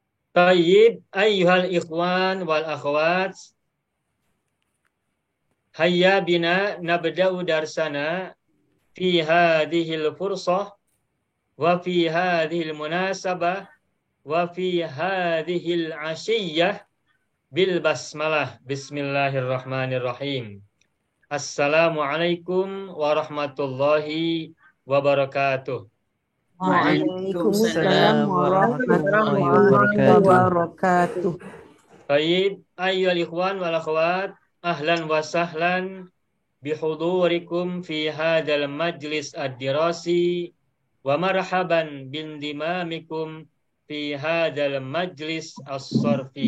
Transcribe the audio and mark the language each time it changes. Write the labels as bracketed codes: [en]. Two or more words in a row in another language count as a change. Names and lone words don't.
[ar] طيب أيها الإخوان والأخوات، هيا بنا نبدأ درسنا في هذه الفرصة وفي هذه المناسبة وفي هذه العشية بالبسملة. بسم الله الرحمن الرحيم. السلام عليكم ورحمة الله وبركاته. وعليكم السلام وعليكم السلام ورحمة الله ورحمة الله وبركاته. وبركاته. طيب أيها الإخوان والأخوات، أهلا وسهلا بحضوركم في هذا المجلس الدراسي ومرحبا بانضمامكم في هذا المجلس الصرفي.